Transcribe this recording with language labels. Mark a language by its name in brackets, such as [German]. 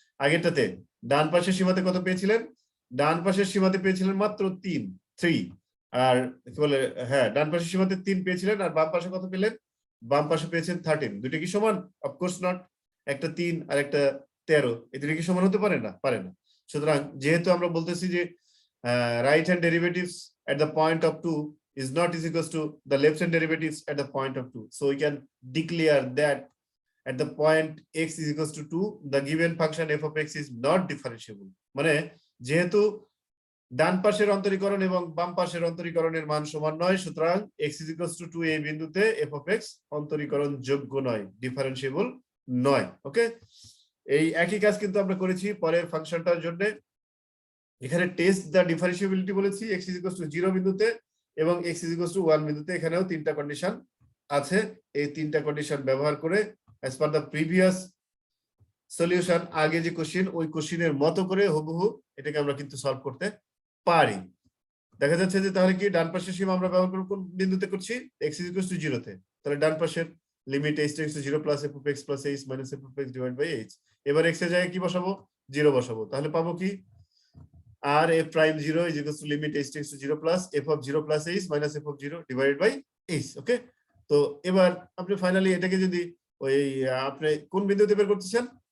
[Bangla] আগেরটাতে ডান পাশের সীমাতে কত পেয়েছিলেন? ডান পাশের সীমাতে পেয়েছিলেন মাত্র 3, আর কি বলে, হ্যাঁ, ডান পাশের সীমাতে 3 পেয়েছিলেন, আর বাম পাশে কত পেলেন? বাম পাশে পেয়েছেন 13। দুটো কি সমান? Of course not. একটা 3 আর একটা 13, এই দুটো কি সমান হতে পারে না? পারে না। [English] সুতরাং যেহেতু আমরা বলতেছি যে right hand derivatives at the point of 2 is not is equals to the left hand derivatives at the point of 2, so we can declare that at the point x is equals to 2 the given function f of x is not differentiable। [Bangla] মানে যেহেতু ডান পাশের অন্তরীকরণ এবং বাম পাশের অন্তরীকরণের মান সমান নয়, সুতরাং x is equals to 2 এই বিন্দুতে f of x অন্তরীকরণ যোগ্য নয়, ডিফারেন্সিয়েবল নয়। ওকে, এই একই কাজ কিন্তু আমরা করেছি পরের ফাংশনটার জন্য। এখানে টেস্ট দ্য ডিফারেন্সিবিলিটি বলেছি x is equals to 0 বিন্দুতে এবং x is equals to 1 বিন্দুতে। এখানেও তিনটা কন্ডিশন আছে। এই তিনটা কন্ডিশন ব্যবহার করে as per the previous solution, আগে যে কোশ্চেন ওই কোশ্চেনের মতো করে হুবহু এটাকে আমরা কিন্তু সলভ করতে পারি। দেখা যাচ্ছে যে তাহলে কি ডান পাশের সীমা আমরা ব্যবহার করব কোন বিন্দুতে করছি? x is equals to 0 তে। তাহলে ডান পাশের limit h → 0 plus f of x plus h minus f of x divide by h। এবার x এর জায়গায় কি বসাবো? 0 বসাবো। তাহলে পাবো কি? [English] r f prime 0 is equals to limit h → 0 plus f of 0 plus h minus f of 0 divided by h। [Bangla] ওকে, তো এবার আপনি ফাইনালি এটাকে যদি ওই আপনি কোন বিন্দুতে বের করতেছেন?